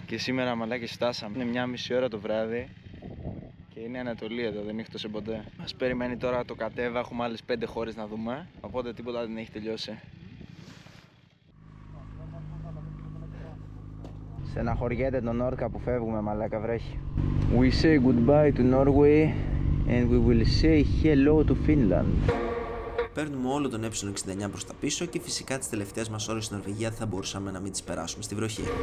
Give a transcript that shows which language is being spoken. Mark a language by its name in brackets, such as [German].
[Greek] Και σήμερα μαλάκες φτάσαμε. Είναι 1,5 ώρα το βράδυ και είναι Ανατολή εδώ, δεν νύχτωσε ποτέ. Μας περιμένει τώρα το κατέβα, έχουμε άλλες 5 χώρες να δούμε. Οπότε τίποτα δεν έχει τελειώσει. Στεναχωριέται το Nordkapp που φεύγουμε, μαλάκα, βρέχει. [English] We say goodbye to Norway and we will say hello to Finland. [Greek] Παίρνουμε όλο τον ε69 προς τα πίσω και φυσικά τις τελευταίες μας ώρες στην Νορβηγία δεν θα μπορούσαμε να μην τις περάσουμε στη βροχή.